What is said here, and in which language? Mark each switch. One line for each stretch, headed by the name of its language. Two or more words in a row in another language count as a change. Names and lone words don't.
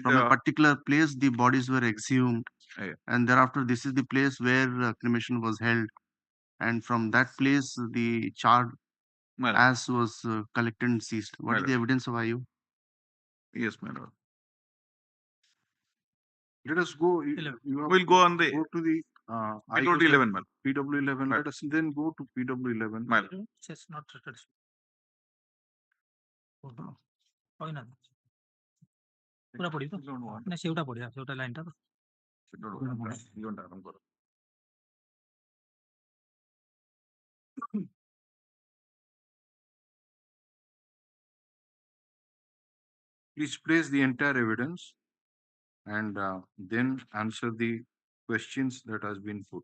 English: from a particular place the bodies were exhumed, and thereafter this is the place where cremation was held, and from that place the charred ash was collected and seized. What is the evidence of IO? Yes, my lord. Let us go. We'll go on the go to the PW11, man. PW11. Let us then go to PW11. My lord. It's not treated.
Odia: କହିନା ପୁରା ପଢିବ ନା ସେଉଟା ପଢିବା ସେଉଟା ଲାଇନଟା
English: Please place the entire evidence and then answer the questions that has been put.